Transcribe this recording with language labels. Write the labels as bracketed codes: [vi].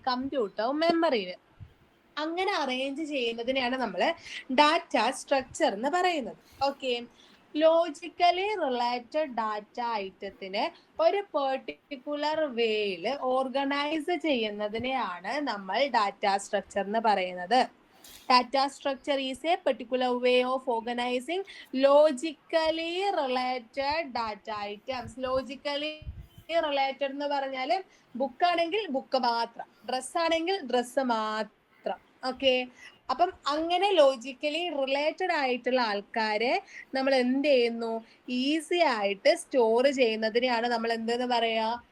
[ml] Computer മെമ്മറിയിൽ. അങ്ങനെ arrange ചെയ്യുന്നതിനെയാണ് നമ്മൾ ഡാറ്റ സ്ട്രക്ചർ എന്ന് പറയുന്നത്. ഓക്കെ, ലോജിക്കലി റിലേറ്റഡ് ഡാറ്റ ഐറ്റത്തിനെ ഒരു പെർട്ടിക്കുലർ വേയിൽ ഓർഗനൈസ് ചെയ്യുന്നതിനെയാണ് നമ്മൾ ഡാറ്റ സ്ട്രക്ചർ എന്ന് പറയുന്നത്. [en] Data structure is a particular way of organizing logically related data items. [ml] Logically related എന്ന് പറഞ്ഞാൽ ബുക്ക് ആണെങ്കിൽ ബുക്ക് മാത്രം, ഡ്രസ് ആണെങ്കിൽ ഡ്രസ്സ് മാത്രം. ഓക്കെ, അപ്പം അങ്ങനെ ലോജിക്കലി റിലേറ്റഡ് ആയിട്ടുള്ള ആൾക്കാരെ നമ്മൾ എന്ത് ചെയ്യുന്നു? ഈസി ആയിട്ട് സ്റ്റോർ ചെയ്യുന്നതിനെയാണ് നമ്മൾ എന്തെന്ന് പറയാ?